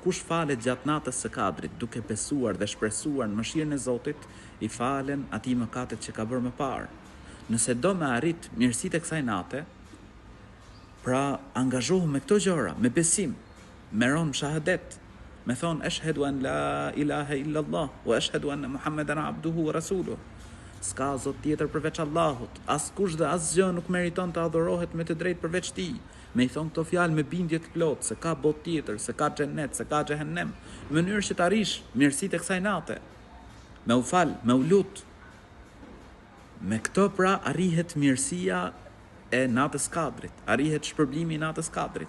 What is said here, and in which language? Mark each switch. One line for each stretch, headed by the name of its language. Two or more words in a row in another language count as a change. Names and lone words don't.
Albanian: Kush falet gjatë natës së Kadrit, duke besuar dhe shpresuar në mëshirën e Zotit, i falen atij mëkatet që ka bërë më parë. Nëse do me arrit mirësitë e kësaj nate, pra angazhohu me këto gjëra, me besim, me ron shahadet, me thonë
Arabic: أشهد أن لا إله إلا الله وأشهد أن محمدا عبده ورسوله.
Albanian: S'ka zot tjetër përveç Allahut, askush dhe asgjë nuk meriton të adhurohet me të drejtë përveç tij. Me i thonë këto fjalë me bindje të plotë, se ka botë tjetër, se ka xhennet, se ka xhehenem, në mënyrë që të arrish mirësitë e kësaj nate. Me u fal, me u lut. Me këto pra arrihet mirësia e natës Kadrit, arrihet shpërblimi i natës Kadrit.